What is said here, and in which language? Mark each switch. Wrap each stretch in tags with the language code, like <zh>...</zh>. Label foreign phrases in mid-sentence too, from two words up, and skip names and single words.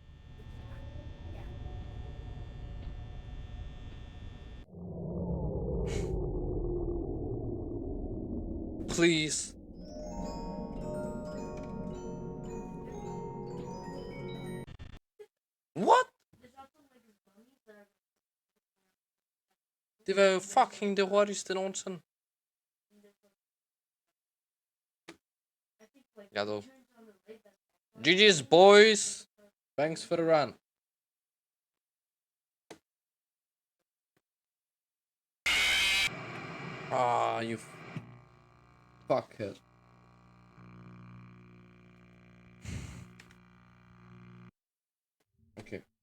<en>Please. What?</en> <da>Det var jo fucking det hurtigste nogensinde. Jeg død.</da> <en>GG's boys. Thanks for the run. Ah, you fuckhead. Okay.</en>